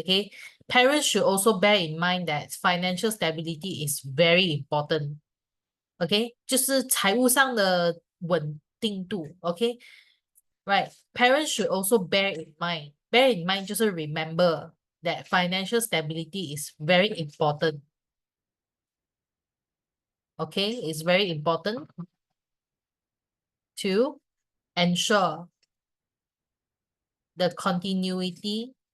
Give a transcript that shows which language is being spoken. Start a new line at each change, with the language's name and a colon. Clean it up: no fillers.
English: Okay, parents should also bear in mind that financial stability is very important.
Chinese: Okay, 就是财务上的稳定度。
English: Okay, right. Parents should also bear in mind. Bear in mind
Chinese: 就是
English: remember that financial stability is very important. Okay, it's very important to ensure the continuity.